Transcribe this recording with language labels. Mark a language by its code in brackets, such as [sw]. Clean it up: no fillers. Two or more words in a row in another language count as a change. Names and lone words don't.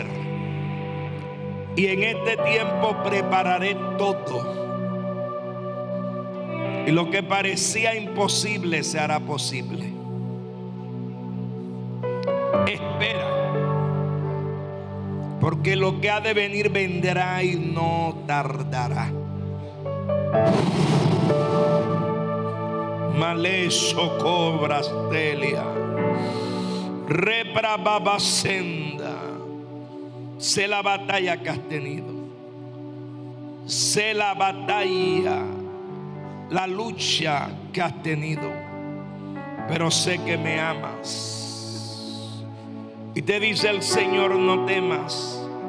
[es] Y en este tiempo prepararé todo. Y lo que parecía imposible se hará posible. Espera. Porque lo que ha de venir vendrá y no tardará. Maleso cobras telia. Repra babasenda. Sé la batalla que has tenido. Sé la batalla, la lucha que has tenido. Pero sé que me amas. Y te dice el Señor, no temas.